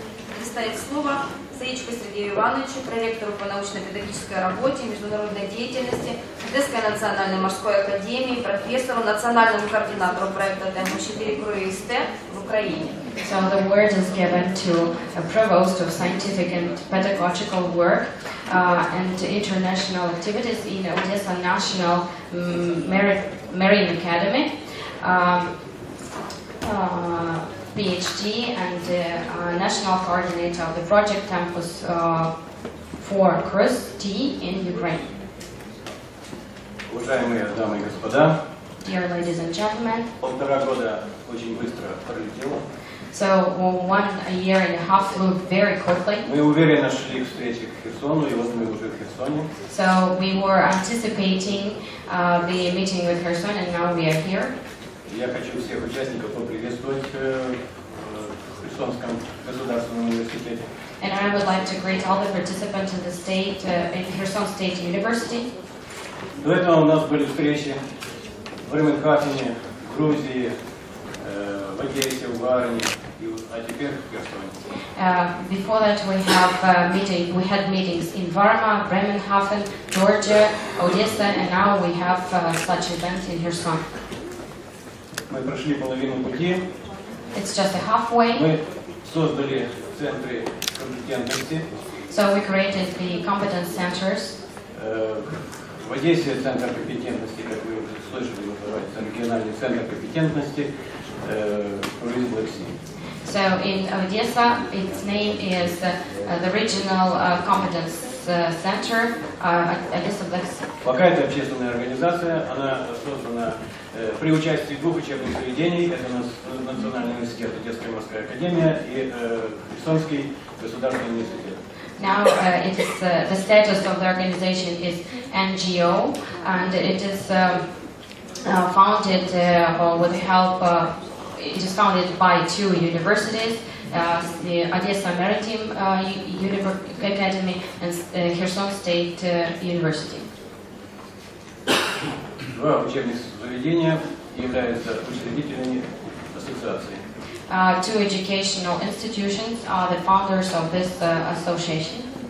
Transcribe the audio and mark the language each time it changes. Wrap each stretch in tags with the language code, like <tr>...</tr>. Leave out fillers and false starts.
<ru>Предоставить слово Заичко Сергею Ивановичу, проректору по научно-педагогической работе, международной деятельности, Одесской национальной морской академии, профессору, национальному координатору проекта Tempus Project CruiseT в Украине.</ru> <en>So the word is given to a provost of scientific and pedagogical work and international activities in Odessa National Marine Academy, PhD and national coordinator of the project Tempus for CruiseT in Ukraine.</en> <ru>Уважаемые дамы и господа,</ru> <en>Dear ladies and gentlemen,</en> <ru>1,5 года очень быстро пролетело.</ru> <en>so 1 year and a half flew very quickly.</en> <ru>Мы уверенно шли к встрече к Херсону, и вот мы уже в Херсоне.</ru> <en>So we were anticipating the meeting with Kherson, and now we are here.</en> <ru>Я хочу всех участников поприветствовать в Херсонском государственном университете.</ru> <en>And I would like to greet all the participants in the state, in Kherson State University.</en> <ru>До этого у нас были встречи в Ремельхафене, в Грузии, в Одессе, в Варне, а теперь в Херсоне.</ru> <en>Before that, we had meetings in Varma, Bremenhaven, Georgia, Odessa, and now we have such event in Kherson.</en> <ru>Мы прошли половину пути.</ru> <en>It's just a halfway.</en> <ru>Мы создали центры компетентности.</ru> <en>So we created the competence centers.</en> <ru>В Одессе центр компетентности, как вы уже слышали, называется региональный центр компетентности Tourism.</ru> <en>So in Odessa, its name is the Regional Competence Center Odessa.</en> <ru>Пока это общественная организация, она создана при участии 2 учебных заведений, это Национальный университет, Одесская морская академия и Херсонский государственный университет.</ru> <en>Now it is the status of the organization is NGO, and it is founded with the help. It is founded by 2 universities, the Odessa Maritime Academy and Kherson State University.</en> <ru>2 учебных заведения являются учредителями ассоциации. 2 educational institutions are the founders of this association.</ru>